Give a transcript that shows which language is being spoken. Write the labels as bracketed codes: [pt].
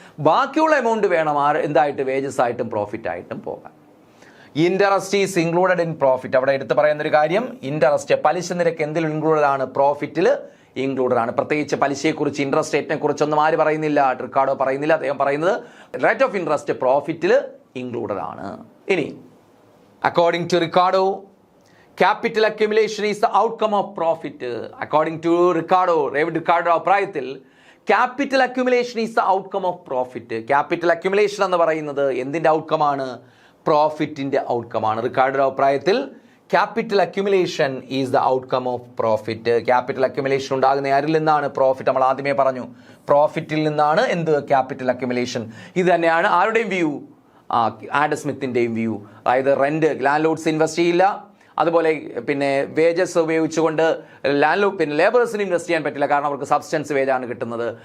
[ml] ബാക്കിയുള്ള എമൗണ്ട് വേണം എന്തായിട്ട്, വേജസ് ആയിട്ടും പ്രോഫിറ്റ് ആയിട്ടും പോകാൻ. [en] Interest is included in profit. [ml] അവിടെ എടുത്ത് പറയുന്നൊരു കാര്യം, ഇൻട്രസ്റ്റ്, പലിശ നിരക്ക് എന്തിൽ ഇൻക്ലൂഡഡ് ആണ്, പ്രോഫിറ്റിൽ ഇൻക്ലൂഡഡ് ആണ്. പ്രത്യേകിച്ച് പലിശയെക്കുറിച്ച്, ഇൻട്രസ്റ്റ് റേറ്റിനെ കുറിച്ചൊന്നും ആര് പറയുന്നില്ല, റിക്കാർഡോ പറയുന്നില്ല. അദ്ദേഹം പറയുന്നത് റേറ്റ് ഓഫ് ഇൻട്രസ്റ്റ് പ്രോഫിറ്റിൽ ഇൻക്ലൂഡഡ് ആണ്. [en] ഇനി according to Ricardo, capital accumulation is the outcome of profit. According to David Ricardo അഭിപ്രായത്തിൽ capital accumulation is the outcome of profit. [ml] Capital accumulation എന്ന് പറയുന്നത് എന്തിൻ്റെ ഔട്ട്കം ആണ്, പ്രോഫിറ്റിൻ്റെ ഔട്ട്കം ആണ്. റിക്കാർഡോ അഭിപ്രായത്തിൽ [en] capital accumulation is the outcome of profit. [ml] Capital accumulation ഉണ്ടാകുന്ന ആരിൽ നിന്നാണ്, പ്രോഫിറ്റ്. നമ്മൾ ആദ്യമേ പറഞ്ഞു പ്രോഫിറ്റിൽ നിന്നാണ് എന്ത്, capital accumulation. ഇത് തന്നെയാണ് ആരുടെയും വ്യൂ, ആഡം സ്മിത്തിൻ്റെയും വ്യൂ. അതായത് റെന്റ്, ലാൻഡ് ലോഡ്സ് ഇൻവെസ്റ്റ് ചെയ്യില്ല, അതുപോലെ പിന്നെ വേജസ് ഉപയോഗിച്ചുകൊണ്ട് ലേബേഴ്സിന് ഇൻവെസ്റ്റ് ചെയ്യാൻ പറ്റില്ല, കാരണം അവർക്ക് സബ്സ്റ്റൻസ് വേജാണ് കിട്ടുന്നത്.